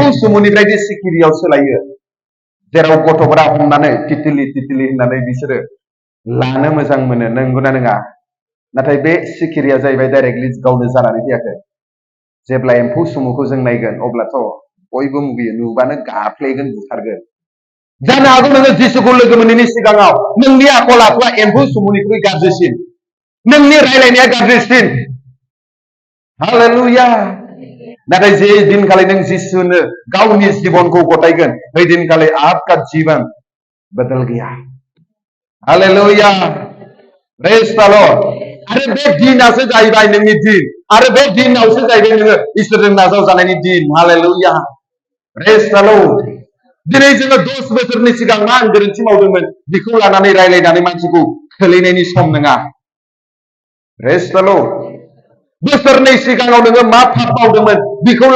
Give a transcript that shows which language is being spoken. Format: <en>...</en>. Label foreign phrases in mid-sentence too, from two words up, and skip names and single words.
<brx>सुमुनिफ्राय सिखिरियाव सोलायो जेराव गथ'फोरा हमनानै तितिलि तितिलि होननानै बिसोरो लानो मोजां मोनो नंगौना नङा नाथाय बे सिखिरिया जाहैबाय डाइरेक्टलि गावनो जानानै फैयाखै जेब्ला एम्फौ सुमुखौ जों नायगोन अब्लाथ' बयबो मुगैयो नुबानो गाफ्लेगोन बुथारगोन जानो हागौ नोङो जिसुखौ लोगो मोनैनि सिगाङाव नोंनि आखल आखुआ एम्फौ सुमुनिख्रुइ गाज्रिसिन नोंनि रायलायनाया गाज्रिसिन हालेलुया नाथाय जे दिनखालि नों जिसुनो गावनि जिबनखौ गथायगोन बै दिनखालि</brx> <hi>आपका जीवन बदल गया</hi> <brx>हालेलुया</brx> <en>praise the Lord</en> <brx>आरो बे दिनासो जाहैबाय नोंनि दिन आरो बे दिनावसो जाहैबाय नोङो इसोरजों नाजावजानायनि दिन हालेलुया</brx> <en>praise the Lord</en> <brx>दिनै जोङो 10 बोसोरनि सिगां मा आं गोरोन्थि मावदोंमोन बेखौ लानानै रायलायनानै मानसिखौ खोलैनायनि सम नङा</brx> <en>praise the Lord</en> <brx>बोसोरनै सिगाङाव नोङो मा पाप मावदोंमोन बेखौ</brx>